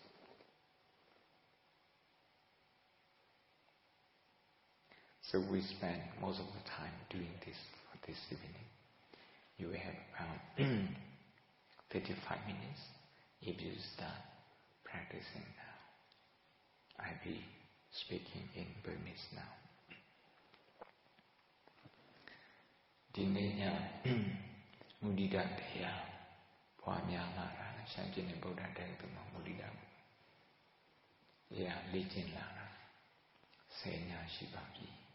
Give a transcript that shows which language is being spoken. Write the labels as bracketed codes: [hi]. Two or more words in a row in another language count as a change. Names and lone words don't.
[en] So we spend most of the time doing this for this evening. You will have about 35 minutes if you start practicing now. I'll be speaking in Burmese now. [my] ဒီနေ့ညမုဒိတတရားပွားများလာတာရှမ်းပြည်နယ်ဗုဒ္ဓတရားသူမှာမုဒိတတရားလေ့ကျင့်လာတာ10ညရှိပါပြီ